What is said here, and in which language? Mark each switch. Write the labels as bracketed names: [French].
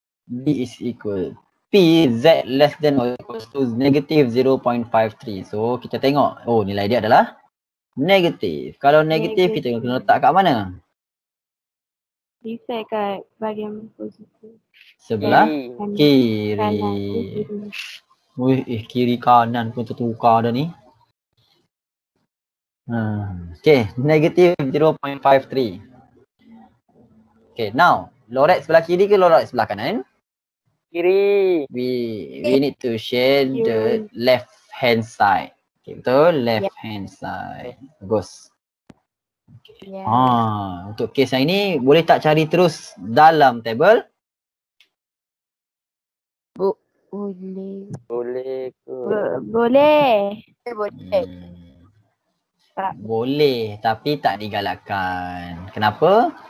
[English] B is equal P Z less than or equals to negative 0.53. [Malay] So kita tengok, oh nilai dia adalah negatif. Kalau negatif kita kena letak kat mana? Reset kat bahagian positif. Sebelah kiri. Kanan. Wih, kiri kanan pun tertukar dah ni. [English] Okay, negative 0.53. [Malay] Okay, [English] now [Malay] loret sebelah kiri ke loret sebelah kanan? Kiri. [English] We need to share the left hand side. Okay, [Malay] betul? [English] Left hand side. [Malay] Bagus. [English] Yeah. [Malay] Untuk kes yang ini boleh tak cari terus dalam table? Boleh. Boleh ke? Boleh. Boleh. Tak. Boleh, tapi tak digalakkan. Kenapa?